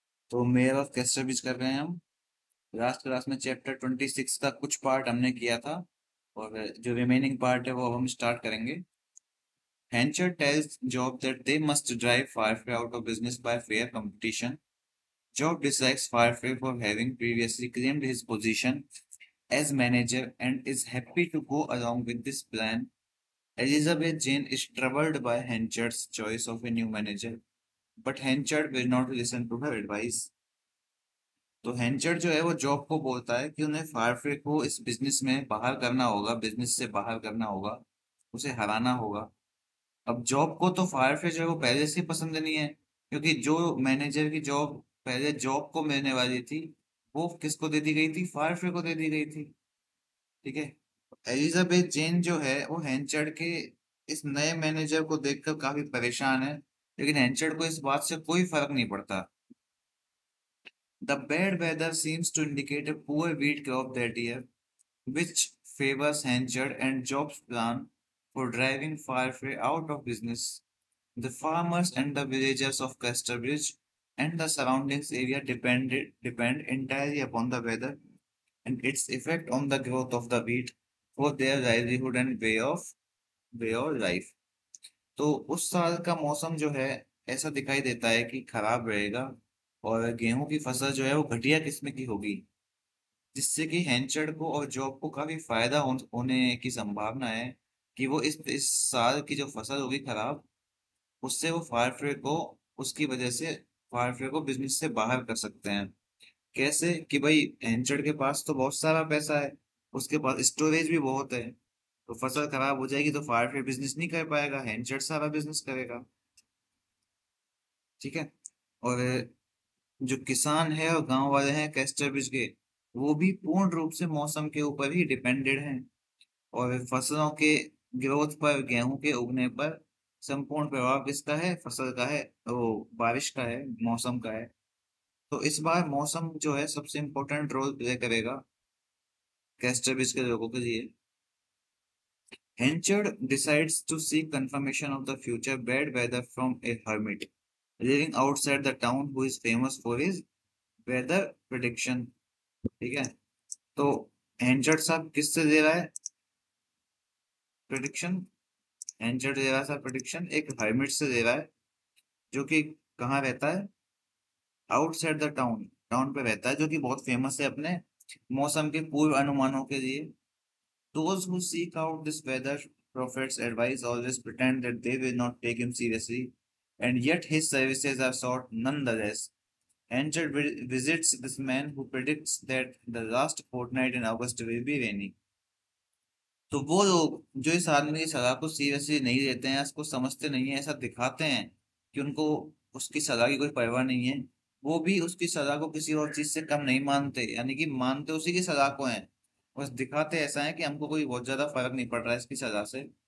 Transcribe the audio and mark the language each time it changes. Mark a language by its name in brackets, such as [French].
[Hindi] तो mayor of कैस्टरविच कर रहे हैं हम। लास्ट क्लास में चैप्टर 26 का कुछ पार्ट हमने किया था और जो रिमेनिंग पार्ट है वो अब हम स्टार्ट करेंगे। [English] Hencher tells Job that they must drive Firefly out of business by fair competition. Job dislikes Firefly for having previously claimed his position as manager and is happy to go along with this plan. Elizabeth Jane is troubled by Hencher's choice of a new manager, but Hencher will not listen to her advice. [Hindi] तो हेंचर जो है वो job को बोलता है कि उन्हें फायरफ्री को इस बिजनेस में बाहर करना होगा, बिजनेस से बाहर करना होगा, उसे हराना होगा। अब जॉब को तो फायरफ्री जो है वो पहले से ही पसंद नहीं है, क्योंकि जो मैनेजर की जॉब पहले जॉब को मिलने वाली थी वो किसको दे दी गई थी? फायरफ्री को दे दी गई थी। ठीक है। एलिजाबेथ जेन जो है वो हेंचर के इस नए मैनेजर को देखकर काफी परेशान है, लेकिन हेंचर को इस बात से कोई फर्क नहीं पड़ता। [English] The bad weather seems to indicate a poor wheat crop that year, which favors Hanchard and Job's plan for driving Firefly out of business. The farmers and the villagers of Casterbridge and the surroundings area depend entirely upon the weather and its effect on the growth of the wheat for their livelihood and way of life. [Hindi] तो उस साल का मौसम जो है ऐसा दिखाई देता है कि खराब रहेगा और गेहूं की फसल जो है वो घटिया किस्म की होगी, जिससे कि हैंचर्ड को और जॉब को काफी फायदा होने की संभावना है कि वो इस साल की जो फसल होगी खराब, उससे वो फायरफ्रे को उसकी वजह से फायरफ्रे को बिजनेस से बाहर कर सकते हैं। कैसे कि भाई हैंचर्ड के पास तो बहुत सारा पैसा है, उसके पास स्टोरेज भी बहुत है। तो फसल खराब हो जाएगी तो फायरफ्रे बिजनेस नहीं कर पाएगा, हैंचर्ड सारा बिजनेस करेगा। ठीक है। और जो किसान है और गांव वाले हैं कैस्टरविच के, वो भी पूर्ण रूप से मौसम के ऊपर ही डिपेंडेड हैं और फसलों के ग्रोथ पर, गेहूं के उगने पर संपूर्ण प्रभाव किसका है? फसल का है, वो बारिश का है, मौसम का है। तो इस बार मौसम जो है सबसे इम्पोर्टेंट रोल प्ले करेगा कैस्टरविच के लोगों के लिए। [English] Henchard decides to seek confirmation of the future bad weather from a hermit living outside the town who is famous for his weather prediction. [Hindi] ठीक है। तो एंजर्ड साहब किससे दे रहा है प्रिडिक्शन? एंजर्ड दे रहा है प्रिडिक्शन एक हर्मिट से दे रहा है, जो कि कहाँ रहता है? [English] outside the town, [Hindi] टाउन पे रहता है, जो कि बहुत फेमस है अपने मौसम के पूर्व अनुमानों के लिए। [English] Those who seek out this weather prophet's advice always pretend that they will not take him seriously, and yet his services are sought nonetheless. Angel visits this man who predicts that the last fortnight in August will be rainy. [Hindi] तो वो लोग जो इस आदमी की सलाह को seriously नहीं लेते हैं, इसको समझते नहीं है, ऐसा दिखाते हैं कि उनको उसकी सलाह की कोई परवाह नहीं है, वो भी उसकी सलाह को किसी और चीज से कम नहीं मानते, यानी कि मानते उसी की सलाह को हैं। बस दिखाते ऐसा है कि हमको कोई बहुत ज्यादा फर्क नहीं पड़ रहा है इसकी सलाह से।